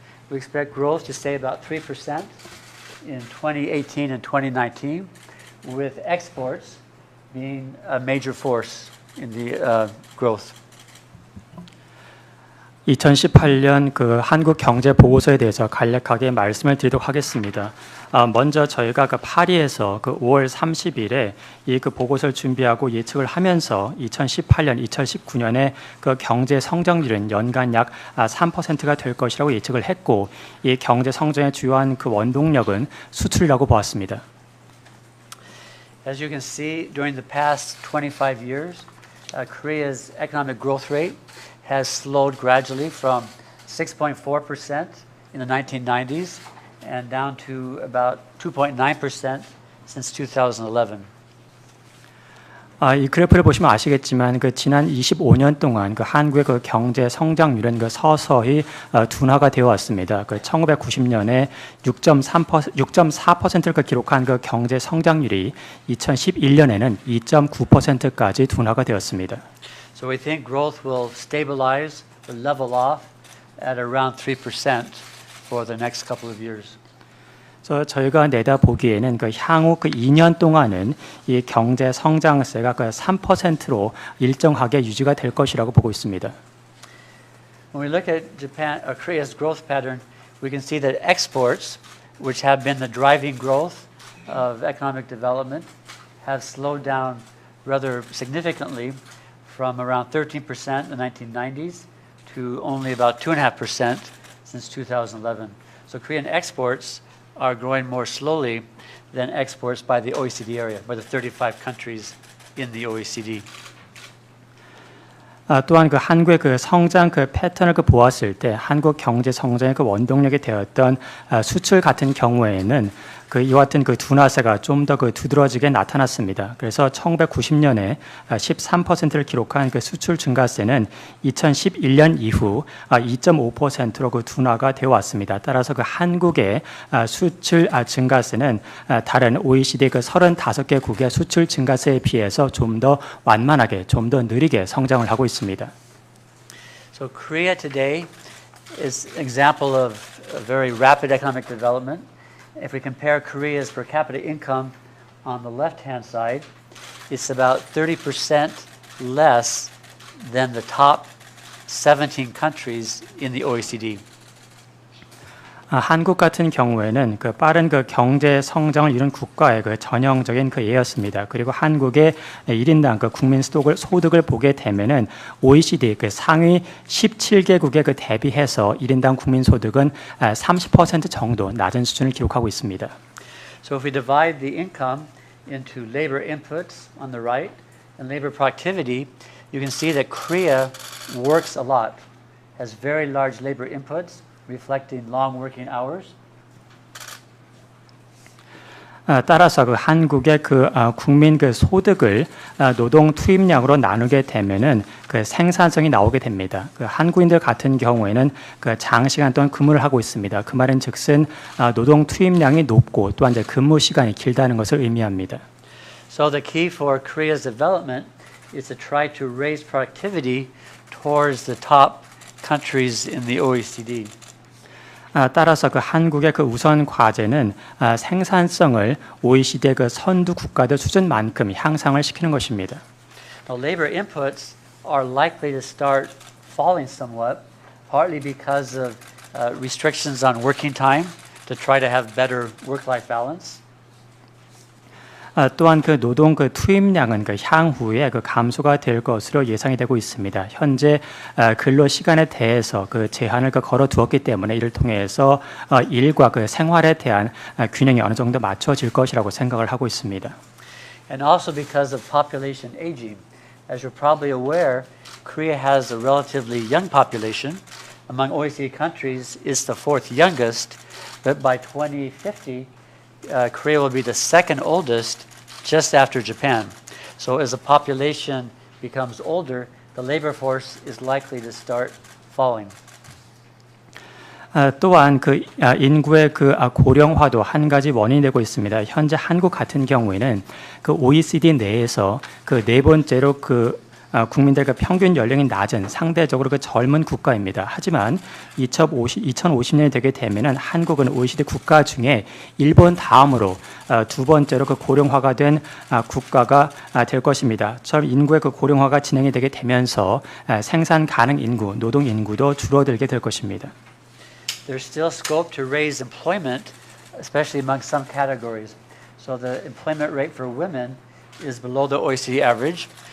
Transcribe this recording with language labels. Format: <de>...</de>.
<en>We expect growth to stay about 3% in 2018 and 2019, with exports being a major force in the growth.</en> <ko>2018년 그 한국 경제 보고서에 대해서 간략하게 말씀을 드리도록 하겠습니다. 먼저 저희가 그 파리에서 그 5월 30일에 이 그 보고서를 준비하고 예측을 하면서 2018년, 2019년에 그 경제 성장률은 연간 약 3%가 될 것이라고 예측을 했고, 이 경제 성장의 주요한 그 원동력은 수출이라고 보았습니다.</ko> <en>As you can see, during the past 25 years, Korea's economic growth rate has slowed gradually from 6.4% in the 1990s and down to about 2.9% since 2011.</en> <ko>이 그래프를 보시면 아시겠지만 그 지난 25년 동안 그 한국의 그 경제 성장률은 그 서서히 둔화가 되어 왔습니다. 그 1990년에 6.4%를 그 기록한 그 경제 성장률이 2011년에는 2.9%까지 둔화가 되었습니다.</ko> <en>So we think growth will stabilize or level off at around 3% for the next couple of years.</en> <ko>저희가 내다보기에는 그 향후 그 2년 동안은 이 경제 성장세가 그 3%로 일정하게 유지가 될 것이라고 보고 있습니다.</ko> <en>When we look at Japan or Korea's growth pattern, we can see that exports, which have been the driving growth of economic development, have slowed down rather significantly from around 13% in the 1990s to only about 2.5% since 2011. So Korean exports are growing more slowly than exports by the OECD area, by the 35 countries in the OECD.</en> <ko>또한 그 한국의 그 성장 그 패턴을 그 보았을 때 한국 경제 성장의 그 원동력이 되었던 수출 같은 경우에는 그 이와 같은 그 둔화세가 좀 더 그 두드러지게 나타났습니다. 그래서 1990년에 13%를 기록한 그 수출 증가세는 2011년 이후 2.5%로 그 둔화가 되어 왔습니다. 따라서 그 한국의 수출 증가세는 다른 OECD 그 35개국의 수출 증가세에 비해서 좀 더 완만하게, 좀 더 느리게 성장을 하고 있습니다.</ko> <en>So Korea today is an example of a very rapid economic development. If we compare Korea's per capita income on the left-hand side, it's about 30% less than the top 17 countries in the OECD.</en> <ko>한국 같은 경우에는 그 빠른 그 경제 성장을 이룬 국가의 그 전형적인 그 예였습니다. 그리고 한국의 1인당 그 국민 소득을 보게 되면은 OECD 그 상위 17개국에 그 대비해서 1인당 국민 소득은 30% 정도 낮은 수준을 기록하고 있습니다.</ko> <en>So if we divide the income into labor inputs on the right and labor productivity, you can see that Korea works a lot, has very large labor inputs, reflecting long working hours.</en> <ko>따라서 그 한국의 그 국민 그 소득을 노동 투입량으로 나누게 되면은 그 생산성이 나오게 됩니다. 그 한국인들 같은 경우에는 그 장시간 동안 근무를 하고 있습니다. 그 말은 즉슨 노동 투입량이 높고 또한 이제 근무 시간이 길다는 것을 의미합니다.</ko> <en>So the key for Korea's development is to try to raise productivity towards the top countries in the OECD.</en> <ko>따라서 그 한국의 그 우선 과제는 생산성을 OECD의 그 선두 국가들 수준만큼 향상을 시키는 것입니다.</ko> <en>Now, labor inputs are likely to start falling somewhat, partly because of restrictions on working time to try to have better work-life balance.</en> <ko>또한 그 노동 그 투입량은 그 향후에 그 감소가 될 것으로 예상이 되고 있습니다. 현재 근로 시간에 대해서 그 제한을 그 걸어 두었기 때문에 이를 통해서 일과 그 생활에 대한 균형이 어느 정도 맞춰질 것이라고 생각을 하고 있습니다.</ko> <en>And also because of population aging. As you're probably aware, Korea has a relatively young population. Among OECD countries, it's the fourth youngest, but by 2050, Korea will be the second oldest, just after Japan. So as the population becomes older, the labor force is likely to start falling.</en> <ko>또한 그 인구의 그 고령화도 한 가지 원인이 되고 있습니다. 현재 한국 같은 경우에는 그 OECD 내에서 그 네 번째로 그 국민들 그 평균 연령이 낮은 상대적으로 그 젊은 국가입니다. 하지만 2050년이 되게 되면은 한국은 OECD 국가 중에 일본 다음으로 두 번째로 그 고령화가 된 국가가 될 것입니다. 처럼 인구의 그 고령화가 진행이 되게 되면서 생산 가능 인구, 노동 인구도 줄어들게 될 것입니다.</ko> <en>There's still scope to raise employment, especially among some categories. So the employment rate for women is below the OECD average.</en>